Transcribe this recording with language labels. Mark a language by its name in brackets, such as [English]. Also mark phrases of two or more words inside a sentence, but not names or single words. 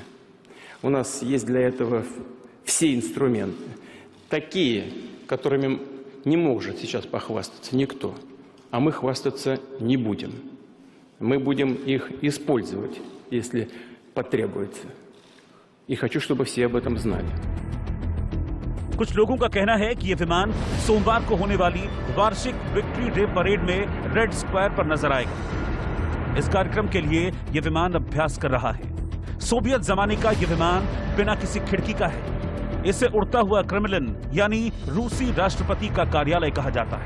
[Russian] У нас есть для этого все инструменты, такие, которыми не может сейчас похвастаться никто, а мы хвастаться не будем. Мы будем их использовать, если потребуется. И хочу, чтобы все об этом знали. [Hindi] कुछ लोगों का कहना है कि यह विमान सोमवार को होने वाली वार्षिक विक्ट्री डे परेड में रेड स्क्वायर पर नजर आएगा। इस कार्यक्रम के लिए यह विमान अभ्यास कर रहा है। सोवियत जमाने का यह विमान बिना किसी खिड़की का है। इसे उड़ता हुआ क्रेमलिन यानी रूसी राष्ट्रपति का कार्यालय कहा जाता है।